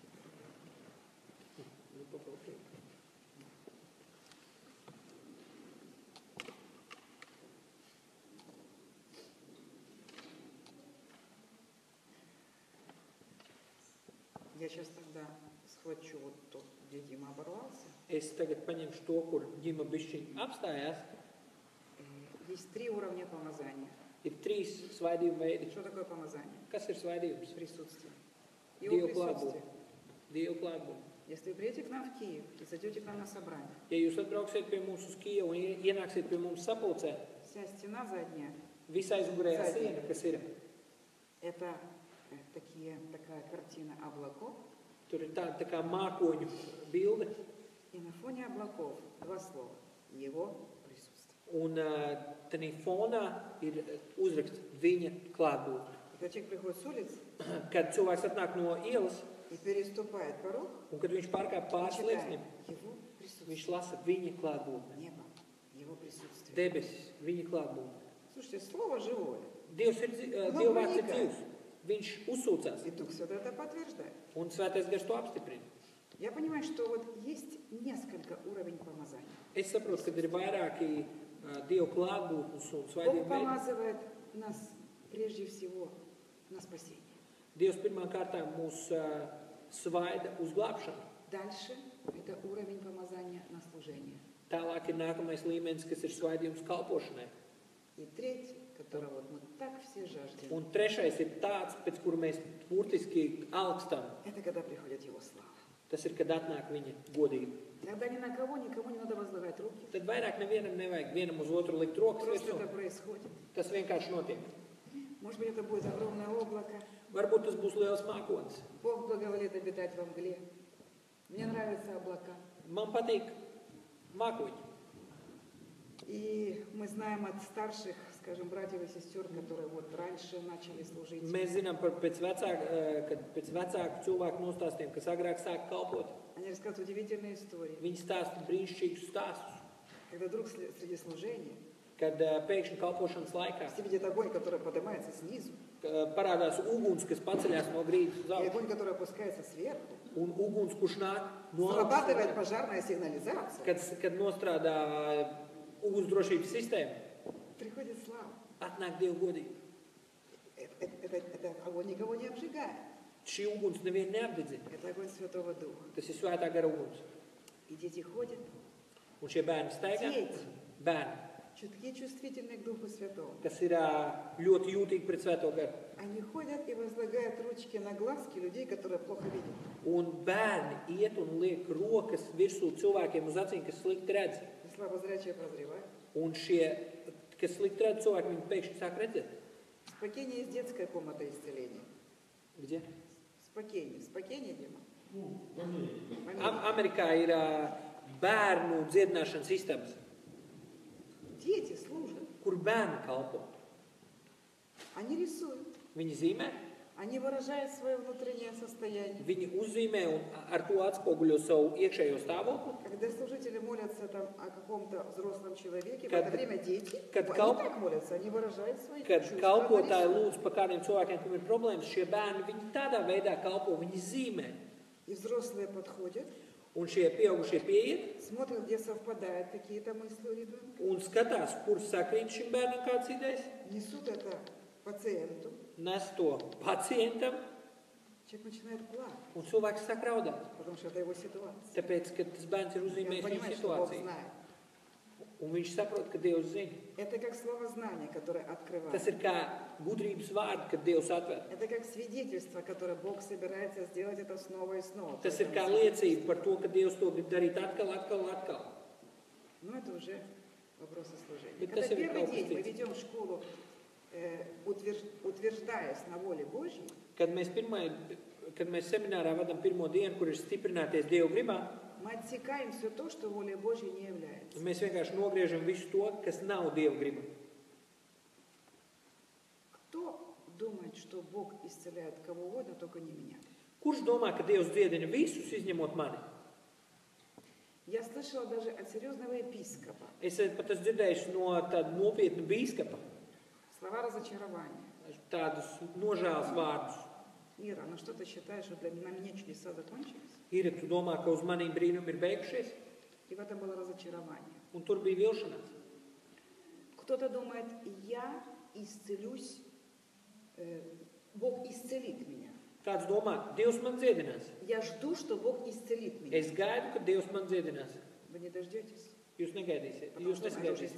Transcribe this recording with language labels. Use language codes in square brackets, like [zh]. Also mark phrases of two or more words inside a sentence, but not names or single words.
[ru] Я сейчас тогда схвачу вот тут, где Дима оборвался. [lv] Es tagad paņemšu to, kur Ģima bišķiņ apstājās. [ru] Есть 3 уровня помазания. [lv] Ir 3 svaidījuma veidi. [ru] Что такое помазание? [lv] Kas ir svaidījums? [ru] Присутствие. Его [lv] Dievu [ru] присутствие. [lv] klātbūtne. Dievu klātbūtne. [ru] Если вы приедете к нам в Киев и зайдете к нам на собрание, [lv] Ja jūs atbrauksiet pie mums uz Kijevu un ienāksiet pie mums sapulcē, [ru] вся стена задняя, [lv] visā aizmugurējā Saiti. siena, kas ir, [ru] это такая картина облаков, [lv] tur ir tāda tā kā mākoņu bilde, [ru] и на фоне облаков 2 слова. Его присутствие. [lv] un tanī fonā ir uzraksts viņa klātbūtne. [ru] И когда человек приходит с улицы [lv] Kad cilvēks atnāk no ielas, [ru] и переступает порог, [lv] un kad viņš pārkāp pāris [ru] читает [lv] slieksnim, [ru] его [lv] Viņš lasa viņa klātbūtni. [ru] Небо, его присутствие. [lv] Debesis, viņa klātbūtni. [ru] Слушайте, слово живое. [lv] Dieva vārds ir dzīvs. Viņš uzsūcās. [ru] И Дух Святой это подтверждает. [lv] Un Svētais Gars to apstiprina. [ru] Я понимаю, что вот есть несколько уровней помазания. [lv] Es saprotu, ka ir vairāki Dieva klātbūtnes un [ru] Бог [lv] svētiem veidi. [ru] помазывает нас прежде всего на спасение. [lv] Dievs pirmām kārtām mūs svaida uz glābšanu. [ru] Дальше это уровень помазания на служение. [lv] Tālāk ir nākamais līmenis, kas ir svaidījums kalpošanai. [ru] И третий, которого вот мы так все жаждем, [lv] Un trešais ir tāds, pēc kura mēs burtiski alkstam. [ru] это когда приходит Его слава. [lv] Tas ir, kad atnāk viņa godība. [ru] Тогда ни на кого, никому не надо возлагать руки. [lv] Tad vairāk nevienam nevajag vienam uz otru likt rokas [ru] Просто [lv] virsū. [ru] это происходит. [lv] Tas vienkārši notiek. [ru] Может быть, это будет огромное облако. [lv] Varbūt tas būs liels mākonis. [ru] Бог благоволит обитать во мгле. Мне нравятся облака. [lv] Man patīk mākoņi. [ru] И мы знаем от старших, скажем, братьев и сестер, которые вот раньше начали служить. [lv] Mēs zinām, kad pēc vecāku cilvēku nostāstiem, kas agrāk sāka kalpot, [ru] Они рассказывают удивительные истории. [lv] viņi stāsta brīnišķīgus stāstus, [ru] Когда вдруг среди служения [lv] kad pēkšņi kalpošanas laikā [ru] все видят огонь, который поднимается снизу, [lv] parādās uguns, kas paceļās no grīdas uz [ru] и [lv] augšu, [ru] огонь, который опускается сверху. [lv] un uguns, kurš nāk no [ru] Срабатывает [lv] augšas, [ru] пожарная сигнализация. [lv] kad nostrādā ugunsdrošības sistēma, [ru] Приходит слава. [lv] atnāk Dieva godība. [ru] Это огонь никого не обжигает. [lv] Šī uguns nevienu neapdedzina. [ru] Это огонь Святого Духа. [lv] Tas ir svētā gara uguns. [ru] И дети ходят, [lv] Un šie bērni staigā, Dziedi. bērni, [ru] чутки чувствительны к Духу Святому. [lv] kas ir ļoti jūtīgi pret svēto garu. [ru] Они ходят и возлагают ручки на глазки людей, которые плохо видят. [lv] Un bērni iet un liek rokas virsū cilvēkiem uz acīm, kas slikti redz. [ru] И слабозрячие прозревают. [lv] Un šie, kas slikti redz cilvēki, viņi pēkšņi sāk redzēt. [ru] Спокойнее есть детская комната исцеления. Где? Спокойнее, Дима. [lv] Amerikā ir bērnu dziedināšanas istabas, [ru] Дети служат. [lv] kur bērni kalpo. [ru] Они рисуют. [lv] Viņi zīmē, [ru] Они выражают свое внутреннее состояние. [lv] viņi uzzīmē un ar to atspoguļo savu iekšējo stāvokli. [ru] Когда служители молятся там о каком-то взрослом человеке, в [lv] Kad- [ru] это время дети, [lv] kad [ru] они [lv] kalp- [ru] так молятся, они выражают свои [lv] Kad [ru] чувства. [lv] kalpotāji [ru] нарисуют. [lv] lūdz par kādiem cilvēkiem, kam ir problēmas, šie bērni viņi tādā veidā kalpo, viņi zīmē. [ru] И взрослые подходят, [lv] Un šie pieaugušie pieiet [ru] смотрят, где совпадают какие-то мысли у ребенка, [lv] un skatās, kur sakrīt šim bērnam kāds idejas, [ru] несут это пациенту, [lv] nes to pacientam, [ru] человек начинает плакать, [lv] un cilvēks sāk raudāt. [ru] потому что это его ситуация. [lv] Tāpēc, ka tas bērns ir [ru] И он [lv] uzzīmējis viņu [ru] понимает, что Бог [lv] situāciju. [ru] знает. [lv] Un viņš saprot, ka Dievs zina. [ru] Это как слово знания, которое открывает. [lv] Tas ir kā gudrības vārdi, kad Dievs atver. [ru] Это как свидетельство, которое Бог собирается сделать это снова и снова. [lv] Tas ir kā [ru] Поэтому [lv] liecība par to, ka Dievs to grib darīt atkal. [ru] Ну, это уже вопросы служения. Ведь Когда [lv] tas jau ir [ru] первый [lv] kaut kas [ru] день мы [lv] cits. [ru] ведем школу, утверждаясь на воле Божьей, [lv] Kad mēs seminārā vadām pirmo dienu, kur ir stiprināties Dieva gribā, [ru] мы отсекаем все то, что волей Божьей не является. [lv] mēs vienkārši nogriežam visu to, kas nav Dieva griba. [ru] Кто думает, что Бог исцеляет кого угодно, только не меня? [lv] Kurš domā, ka Dievs dziedina visus, izņemot mani? [ru] Я слышала даже от серьезного епископа [lv] Es pat esmu dzirdējis no tāda nopietna bīskapa [ru] слова разочарования. [lv] tādus nožēlas vārdus. [ru] Ира, ну что ты считаешь, что на меня чудеса закончились? [lv] Ir, tu domā, ka uz maniem brīnumi ir beigušies? [ru] И в этом было разочарование. [lv] Un tur bija vilšanās. [ru] Кто-то думает, я исцелюсь, Бог исцелит меня. [lv] Kāds domā, Dievs man dziedinās. [ru] Я жду, что Бог исцелит меня. [lv] Es gaidu, ka Dievs man dziedinās. [ru] Вы не дождетесь. [lv] Jūs negaidīsiet. [ru] Потому [lv] Jūs [ru] что он это уже